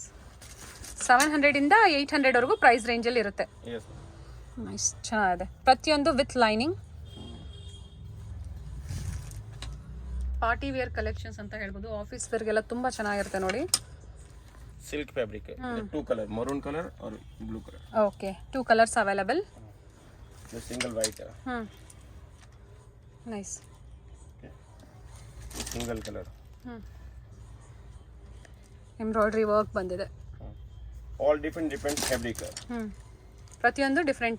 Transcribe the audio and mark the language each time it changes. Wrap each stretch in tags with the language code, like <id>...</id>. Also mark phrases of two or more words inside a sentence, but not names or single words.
<kn>700 ಇಂದ 800 ವರೆಗೂ</kn> <en>price rangealli</en> <kn>ಇರುತ್ತೆ. ನೈಸ್, ಚೆನ್ನಾಗಿದೆ. ಪ್ರತಿಯೊಂದು</kn> <en>with lining. party wear collections</en> <kn>ಅಂತ ಹೇಳ್ಬೋದು.</kn> <en>office weargella</en> <kn>ತುಂಬಾ ಚೆನ್ನಾಗಿರುತ್ತೆ ನೋಡಿ.</kn> <en>silk fabric, 2 colour, maroon colour और blue colour. okay, 2 colours available. single white. ನೈಸ್. single colour. embroidery work</en> <kn>ಬಂದಿದೆ.</kn> <en>all different fabric.</en> <kn>ಪ್ರತಿಯೊಂದು ಡಿಫ್ರೆಂಟ್.</kn>